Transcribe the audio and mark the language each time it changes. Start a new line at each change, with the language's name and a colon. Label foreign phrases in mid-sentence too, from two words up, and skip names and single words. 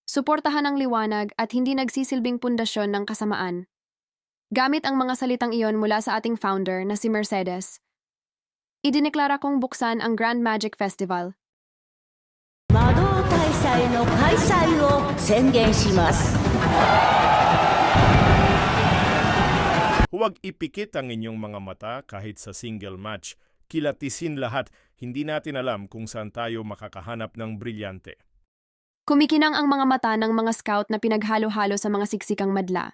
Filipino: suportahan ang liwanag at hindi nagsisilbing pundasyon ng kasamaan. Gamit ang mga salitang iyon mula sa ating founder na si Mercedes, idineklara kong buksan ang Grand Magic Festival.
Japanese: 魔導大祭の開催を宣言します。
Filipino: Huwag ipikit ang inyong mga mata kahit sa
English: single match.
Filipino: Kilatisin lahat, hindi natin alam kung saan tayo makakahanap ng brilyante. Kumikinang ang mga mata ng mga scout na pinaghalo-halo sa mga siksikang madla.